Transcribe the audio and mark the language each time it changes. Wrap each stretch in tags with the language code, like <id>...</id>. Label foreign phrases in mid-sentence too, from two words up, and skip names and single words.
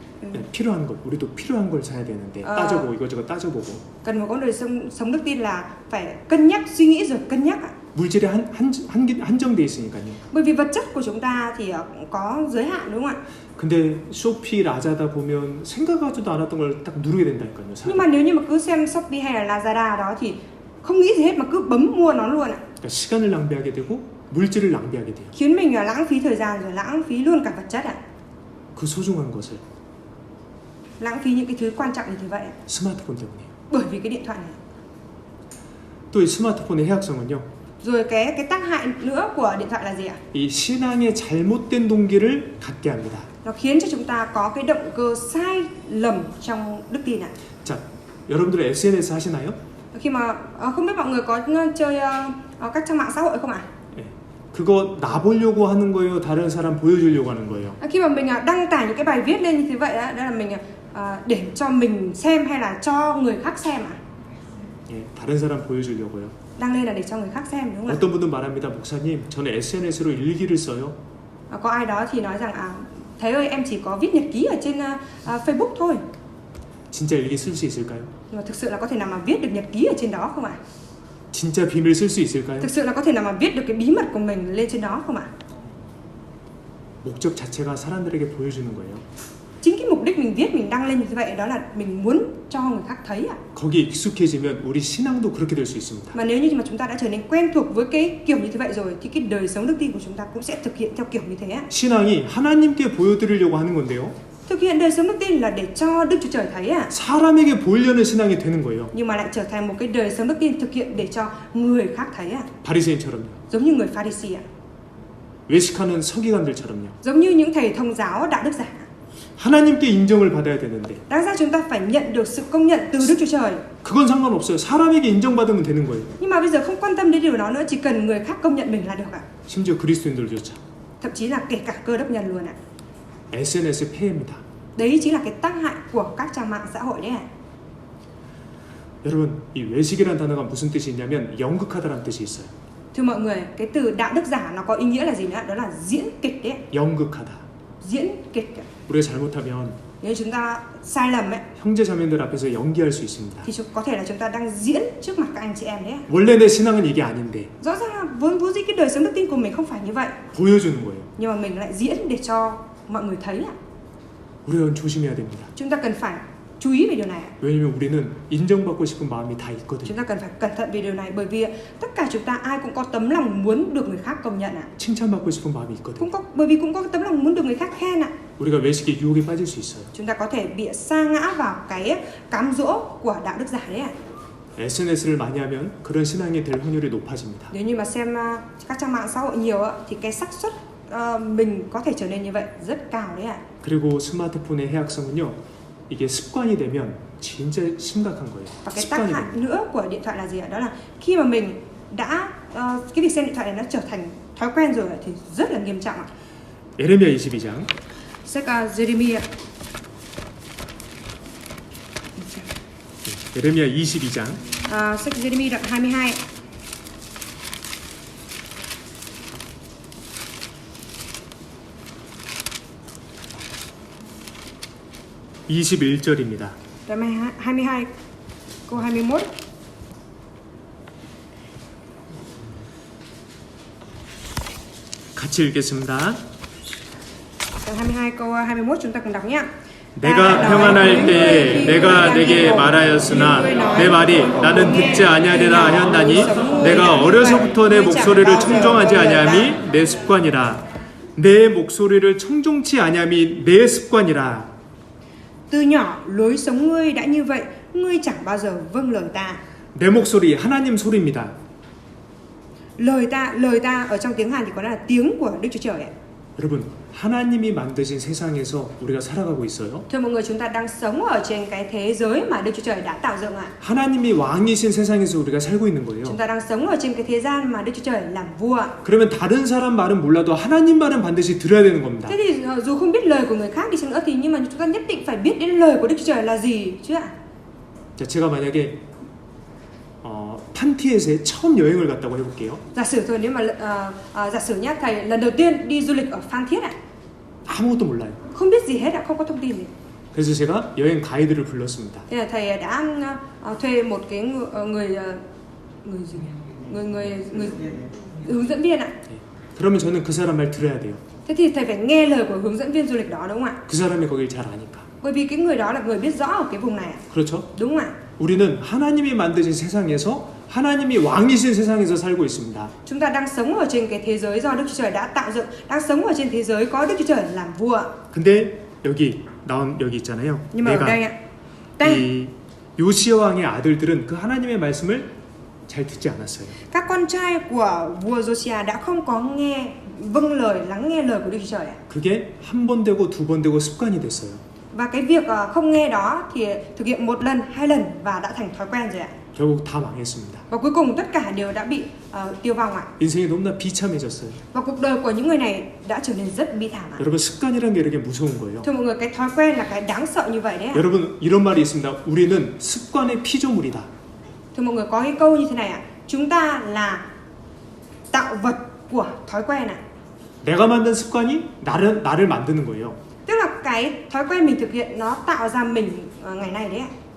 <ko>필요한 것, 우리도 필요한 걸 사야 되는데 따져보고 이것저것 따져보고</ko> <vi>Cần một con đời sống đức tin là phải cân nhắc, suy nghĩ rồi cân nhắc ạ.</vi> <ko>물질에 한정돼 있으니까요.</ko> <vi>Bởi vì vật chất của chúng ta thì có giới hạn đúng không ạ?</vi> <ko>근데 쇼피 라자다 보면 생각하지도 않았던 걸 딱 누르게 된다니까요.</ko> <vi>Nhưng mà nếu như mà cứ xem Shopee hay là Lazada đó thì không nghĩ gì hết mà cứ bấm mua nó luôn ạ.</vi> <ko>그러니까 시간을 낭비하게 되고 물질을 낭비하게 돼요.</ko> <vi>Khiến mình lãng phí thời gian rồi lãng phí luôn cả vật chất ạ.</vi> <ko>그 소중한 것을</ko> <vi>Lãng phí những cái thứ quan trọng như thế vậy ạ.</vi> <ko>스마트폰 때문이에요.</ko> <vi>Bởi vì cái điện thoại này.</vi> <ko>또 이 스마트폰의 해악성은요.</ko> <vi>Rồi cái tác hại nữa của điện thoại là gì ạ?</vi> <ko>이 신앙의 잘못된 동기를 갖게 합니다.</ko> <vi>Nó khiến cho chúng ta có cái động cơ sai lầm trong đức tin ạ.</vi> <ko>자, 여러분들 SNS 하시나요?</ko> <vi>Khi mà không biết mọi người có chơi các trang mạng xã hội không ạ?</vi> <ko>네. 그거 나 보려고 하는 거예요? 다른 사람 보여주려고 하는 거예요?</ko> <vi>Khi mà mình đăng tải những cái bài viết lên như thế vậy đó là mình để cho mình xem hay là cho người khác xem ạ?</vi> <ko>예, 다른 사람 보여주려고요.</ko> <vi>Đăng lên là để cho người khác xem đúng không ạ?</vi> <ko>어떤 분은 말합니다. 목사님, 저는 SNS로 일기를 써요.</ko> <vi>Có ai đó thì nói rằng thầy ơi em chỉ có viết nhật ký ở trên Facebook thôi.</vi> <ko>진짜 일기 쓸 수 있을까요?</ko> <vi>Nhưng mà thực sự là có thể nào mà viết được nhật ký ở trên đó không ạ?</vi> <ko>진짜 비밀 쓸 수 있을까요?</ko> <vi>Thực sự là có thể nào mà viết được cái bí mật của mình lên trên đó không ạ?</vi> <ko>목적 자체가 사람들에게 보여주는 거예요.</ko> <vi>Chính cái mục đích mình viết, mình đăng lên như thế vậy đó là mình muốn cho người khác thấy ạ.</vi> <ko>거기에 익숙해지면 우리 신앙도 그렇게 될 수 있습니다.</ko> <vi>Mà nếu như mà chúng ta đã trở nên quen thuộc với cái kiểu như thế vậy rồi thì cái đời sống đức tin của chúng ta cũng sẽ thực hiện theo kiểu như thế ạ.</vi> <ko>신앙이 하나님께 보여드리려고 하는 건데요.</ko> <vi>Thực hiện đời sống đức tin là để cho Đức Chúa Trời thấy ạ.</vi> <ko>사람에게 보이려는 신앙이 되는 거예요.</ko> <vi>Nhưng mà lại trở thành một cái đời sống đức tin thực hiện để cho người khác thấy ạ.</vi> <ko>바리새인처럼요.</ko> <vi>Giống như người Pha-ri-si ạ.</vi> <ko>외식하는 서기관들처럼요.</ko> <vi>Giống như những thầy thông giáo đạo đức giả.</vi> <ko>하나님께 인정을 받아야 되는데</ko> <vi>Đáng ra chúng ta phải nhận được sự công nhận từ Đức Chúa Trời.</vi> <ko>그건 상관없어요. 사람에게 인정받으면 되는 거예요.</ko> <vi>Nhưng mà bây giờ không quan tâm đến điều đó nữa, chỉ cần người khác công nhận mình là được ạ.</vi> <ko>심지어 그리스도인들조차.</ko> <vi>Thậm chí là kể cả Cơ Đốc nhân luôn ạ.</vi> <ko>SNS의 폐해입니다.</ko> <vi>Đấy chính là cái tác hại của các trang mạng xã hội đấy ạ.</vi> <ko>여러분, 이 외식이라는 단어가 무슨 뜻이 있냐면 연극하다라는 뜻이 있어요.</ko> <vi>Thưa mọi người, cái từ đạo đức giả nó có ý nghĩa là gì nữa? Đó là diễn kịch đấy.</vi> <ko>연극하다.</ko> <vi>Diễn kịch.</vi> <ko>우리가 잘못하면</ko> <vi>Nếu chúng ta sai lầm ấy,</vi> <ko>형제 자매들 앞에서 연기할 수 있습니다.</ko> <vi>thì có thể là chúng ta đang diễn trước mặt các anh chị em đấy.</vi> <ko>원래 내 신앙은 이게 아닌데</ko> <vi>Rõ ràng là vốn dĩ cái đời sống đức tin của mình không phải như vậy,</vi> <ko>보여주는 거예요.</ko> <vi>nhưng mà mình lại diễn để cho mọi người thấy ạ.</vi> <ko>우리는 조심해야 됩니다.</ko> <vi>Chúng ta cần phải chú ý về điều này.</vi> <ko>왜냐면 우리는 인정받고 싶은 마음이 다 있거든요.</ko> <vi>Chúng ta cần phải cẩn thận về điều này bởi vì tất cả chúng ta ai cũng có tấm lòng muốn được người khác công nhận ạ.</vi> <ko>칭찬받고 싶은 마음이 있거든요.</ko> <vi>Bởi vì cũng có tấm lòng muốn được người khác khen ạ.</vi> <ko>우리가 외식의 유혹에 빠질 수 있어요.</ko> <vi>Chúng ta có thể bị sa ngã vào cái cám dỗ của đạo đức giả đấy ạ.</vi> <ko>SNS를 많이 하면 그런 신앙이 될 확률이 높아집니다.</ko> <vi>Nếu như mà xem các trang mạng xã hội nhiều thì cái xác suất mình có thể trở nên như vậy rất cao đấy ạ.</vi> <ko>그리고 스마트폰의 해악성은요. 이게 습관이 되면 진짜 심각한 거예요.</ko> <vi>Và cái tác hại nữa của điện thoại là gì ạ? Đó là khi mà mình đã cái việc xem điện thoại này nó trở thành thói quen rồi thì rất là nghiêm trọng ạ.</vi> <ko>예레미야 22장.</ko> <vi>Sách Jeremiah.</vi> <ko>예레미야 22장.</ko> <vi>Sách Jeremiah đoạn 22.</vi> <ko>(21절입니다)</ko> <vi>Đoạn 22 câu 21.</vi> <ko>같이 읽겠습니다.</ko> <vi>Đoạn 22 câu 21 chúng ta cùng đọc nhé.</vi> <ko>내가 평안할 때에 내가 내게 말하였으나 내 말이 나는 듣지 아니하리라 하였나니 내가 어려서부터 내 목소리를 청종하지 아니함이 내 습관이라. 내 목소리를 청종치 아니함이 내 습관이라.</ko> <vi>Từ nhỏ lối sống ngươi đã như vậy, ngươi chẳng bao giờ vâng lời ta.</vi> <ko>내 목소리 하나님 소리입니다.</ko> <vi>Lời ta ở trong tiếng Hàn thì có là tiếng của Đức Chúa Trời ạ.</vi> <ko>여러분, 하나님이 만드신 세상에서 우리가 살아가고 있어요.</ko> <vi>Thưa mọi người, chúng ta đang sống ở trên cái thế giới mà Đức Chúa Trời đã tạo dựng ạ.</vi> <ko>하나님이 왕이신 세상에서 우리가 살고 있는 거예요.</ko> <vi>Chúng ta đang sống ở trên cái thế gian mà Đức Chúa Trời làm vua.</vi> <ko>그러면 다른 사람 말은 몰라도 하나님 말은 반드시 들어야 되는 겁니다.</ko> <vi>Thế thì dù không biết lời của người khác đi chăng nữa thì nhưng mà chúng ta nhất định phải biết đến lời của Đức Chúa Trời là gì chứ ạ.</vi> <ko>자, 제가 만약에 판티에스에 처음 여행을 갔다고 해볼게요.</ko> <vi>Giả sử thôi, nếu mà giả sử nhá, thầy lần đầu tiên đi du lịch ở Phan Thiết ạ.</vi> <ko>아무것도 몰라요.</ko> <vi>Không biết gì hết ạ, không có thông tin gì.</vi> <ko>그래서 제가 여행 가이드를 불렀습니다.</ko> <vi>Thế là thầy đã thuê một cái người hướng dẫn viên ạ.</vi> <ko>그러면 저는 그 사람 말 들어야 돼요.</ko> <vi>Thế thì thầy phải nghe lời của hướng dẫn viên du lịch đó, đúng không ạ?</vi> <ko>그 사람이 거길 잘 아니까.</ko> <vi>Bởi vì cái người đó là người biết rõ ở cái vùng này ạ.</vi> <ko>그렇죠?</ko> <vi>Đúng không ạ?</vi> <ko>우리는 하나님이 만드신 세상에서 하나님이 왕이신 세상에서 살고 있습니다.</ko> <vi>Chúng ta đang sống ở trên cái thế giới do Đức Chúa Trời đã tạo dựng, đang sống ở trên thế giới có Đức Chúa Trời làm vua.</vi> <ko>근데 여기 있잖아요.</ko> <vi>Nhưng mà ở đây ạ, đây</vi> <ko>이 요시야 왕의 아들들은 그 하나님의 말씀을 잘 듣지 않았어요.</ko> <vi>các con trai của vua Josiah đã không có lắng nghe lời của Đức Chúa Trời ạ.</vi> <ko>그게 한 번 되고 두 번 되고 습관이 됐어요.</ko> <vi>Và cái việc không nghe đó thì thực hiện một lần, hai lần và đã thành thói quen rồi ạ.</vi> <ko>결국 다 망했습니다.</ko> <vi>Và cuối cùng tất cả đều đã bị tiêu vong ạ.</vi> <ko>인생이 너무나 비참해졌어요.</ko> <vi>Và cuộc đời của những người này đã trở nên rất bi thảm ạ.</vi> <ko>여러분 습관이라는 게 이렇게 무서운 거예요.</ko> <vi>Thưa mọi người, cái thói quen là cái đáng sợ như vậy đấy ạ.</vi> <ko>여러분 이런 말이 있습니다. 우리는 습관의 피조물이다.</ko> <vi>Thưa mọi người, có cái câu như thế này ạ. Chúng ta là tạo vật của thói quen ạ.</vi> <ko>내가 만든 습관이 나를 만드는 거예요.</ko> <vi>Tức là cái thói quen mình thực hiện nó tạo ra mình ngày nay đấy ạ.</vi>